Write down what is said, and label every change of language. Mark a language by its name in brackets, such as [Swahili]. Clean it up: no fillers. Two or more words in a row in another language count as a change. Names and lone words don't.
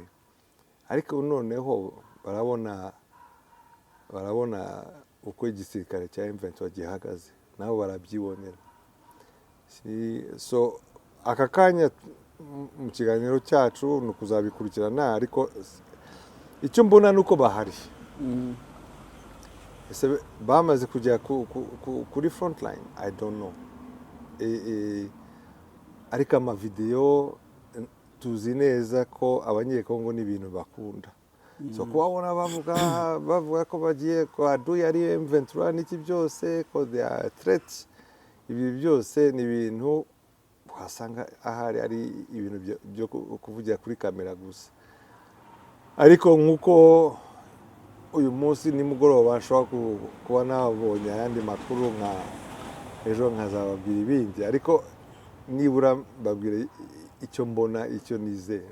[Kinyarwanda] Ariko noneho barabona uko igisirikare cya M23 gihagaze, nabo barabyibonera. So aka kanya mu kiganiro cyacu ni ukuzabikurikirana, ariko icyo mbona ni uko bahari. Ese bamaze kujya kuri [English] front line, I don't know. [Kinyarwanda] Ariko amavideyo tuzi neza ko abanyekongo ni ibintu bakunda. So kubabona bavuga ko bagiye kwa adui ari M23 n'iki byose, ko [English] they are threats, [Kinyarwanda] ibi byose ni ibintu wasanga ahari ari ibintu byo kuvugira kuri kamera gusa. Ariko nk'uko uyu munsi nimugoroba nshobora kuba nabonye ayandi makuru, nka ejo nkazababwira ibindi, ariko nibura mbabwira icyo mbona, icyo nizera.